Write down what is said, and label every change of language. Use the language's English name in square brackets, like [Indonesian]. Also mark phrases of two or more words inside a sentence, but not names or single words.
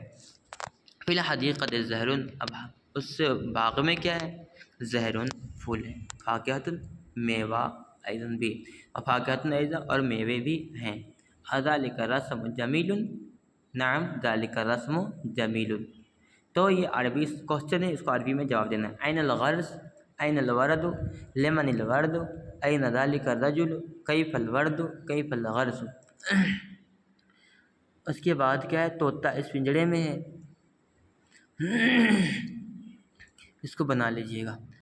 [Arabic] فی الحدیقۃ زہر، [Urdu] اب اس باغ میں کیا ہے، زہر پھول ہے، فاکہۃ میوہ ایضاً بھی، اور [Arabic] فاکہۃ ایضاً [Urdu] اور میوے بھی ہیں۔ [Arabic] ذالک الرسم جمیل، نعم ذالک الرسم جمیل۔ [Urdu] تو یہ عربی کوشچن ہے، اس کو عربی میں جواب دینا ہے۔ [Arabic] این الغرس، این الورد، لمن الورد، این ذالک الرجل، کیف الورد، کیف الغرس۔ [Urdu] اس کے بعد کیا ہے، طوطا اس پنجرے میں ہے، اس کو بنا لیجئے گا۔